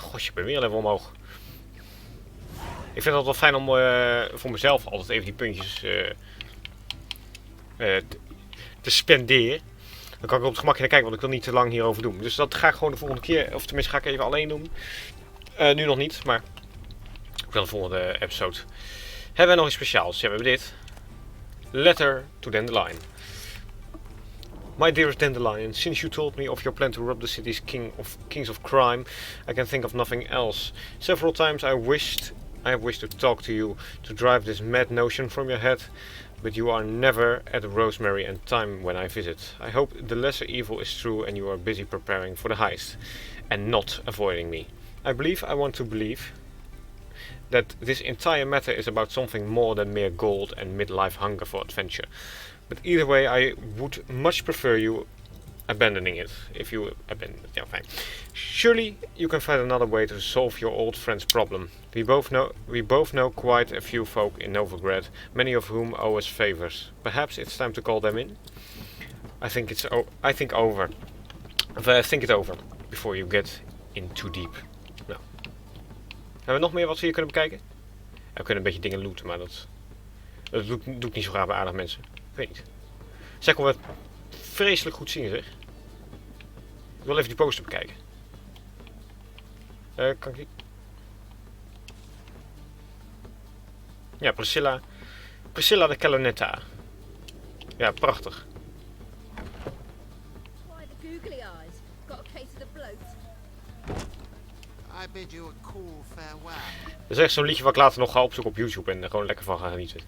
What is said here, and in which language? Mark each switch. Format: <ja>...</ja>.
<nl>Gosje, ik ben weer een level omhoog. Ik vind het wel fijn om voor mezelf altijd even die puntjes te spenderen. Dan kan ik op het gemakje naar kijken, want ik wil niet te lang hierover doen. Dus dat ga ik gewoon de volgende keer, of tenminste ga ik even alleen doen. Nu nog niet, maar ik wil de volgende episode. Hebben we nog iets speciaals? Ja, we hebben dit. Letter to Dandelion.</nl> <en>My dearest Dandelion, since you told me of your plan to rob the city's kings of crime, I can think of nothing else. Several times I have wished to talk to you, to drive this mad notion from your head, but you are never at Rosemary and time when I visit. I hope the lesser evil is true and you are busy preparing for the heist, and not avoiding me. I want to believe, that this entire matter is about something more than mere gold and midlife hunger for adventure. But either way, I would much prefer you abandoning it. If you abandon it, yeah, fine. Surely you can find another way to solve your old friend's problem. We both know quite a few folk in Novigrad, many of whom owe us favors. Perhaps it's time to call them in. I think it over before you get in too deep.</en> <nl>Nou. Hebben we nog meer wat we hier kunnen bekijken? Ja, we kunnen een beetje dingen looten, maar dat doe ik niet zo graag bij aardig mensen. Ik weet niet. Zij kon het vreselijk goed zien, zeg. Ik wil even die poster bekijken. Kan ik die? Ja, Priscilla de Bayonetta. Ja, prachtig.</nl> <en>Why the googly eyes? Got a case of the bloat. I bid you a cool farewell.</en> <nl>Dat is echt zo'n liedje wat ik later nog ga opzoeken op YouTube en er gewoon lekker van ga genieten.</nl>